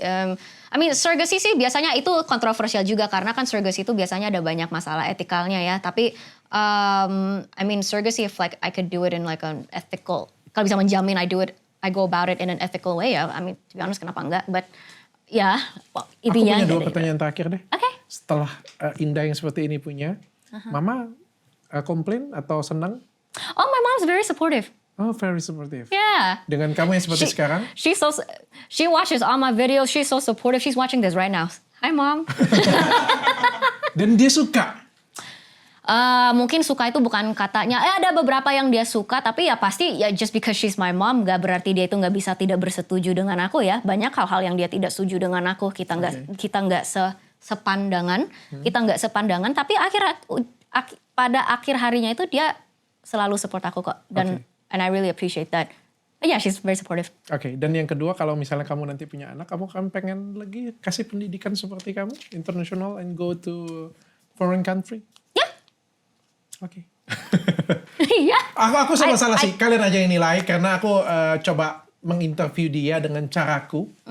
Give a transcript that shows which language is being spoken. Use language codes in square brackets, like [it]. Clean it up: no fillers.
[en] I mean [id] surrogacy sih biasanya itu kontroversial juga karena kan surrogacy itu biasanya ada banyak masalah etikalnya ya. Tapi [en] I mean surrogacy if like I could do it in like an ethical. [id] Kalau bisa menjamin [en] I go about it in an ethical way [id] ya. [en] I mean to be honest [id] kenapa enggak? [en] But [id] ya intinya. Aku punya 2 pertanyaan terakhir deh. [en] Okay. [id] Setelah Indah yang seperti ini punya, Mama komplain atau senang? [en] Oh my mom's very supportive. Oh, very supportive. Yeah. [id] Dengan kamu yang seperti sekarang? [en] She watches all my videos. She's so supportive. She's watching this right now. Hi mom. [id] Dan dia suka? Mungkin suka itu bukan katanya. Ada beberapa yang dia suka, tapi ya pasti ya [en] just because she's my mom, [id] gak berarti dia itu nggak bisa tidak bersetuju dengan aku ya. Banyak hal-hal yang dia tidak setuju dengan aku. Kita nggak sepandangan, kita nggak sepandangan. Tapi pada akhir harinya itu dia selalu support aku kok. Dan [en] and I really appreciate that. Yeah, she's very supportive. [id] Oke, dan yang kedua kalau misalnya kamu nanti punya anak, kamu kan pengen lagi kasih pendidikan seperti kamu, [en] international and go to foreign country? [id] Ya. Oke. Iya. Aku sama salah sih, kalian aja yang nilai karena aku coba menginterview dia dengan caraku.